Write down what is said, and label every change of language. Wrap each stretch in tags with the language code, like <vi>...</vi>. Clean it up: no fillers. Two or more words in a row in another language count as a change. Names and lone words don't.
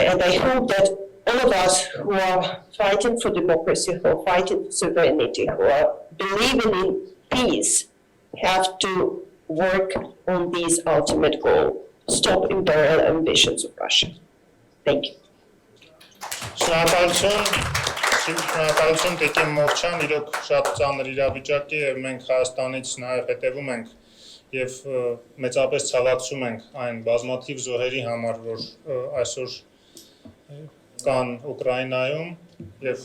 <en>And I hope that all of us who are fighting for democracy, who are fighting for sovereignty, who are believing in peace, have to work on this ultimate goal: stop imperial ambitions of Russia. Thank you.</en> <hy>Շնորհակալություն Տիկին Մովչյան, իրոք շատ ծանր իրավիճակ է եւ մենք Հայաստանից նաեւ հետեւում ենք եւ մեծապես ցավակցում ենք այն բազմաթիվ զոհերի համար, որ այսօր կան Ուկրաինայում եւ</hy>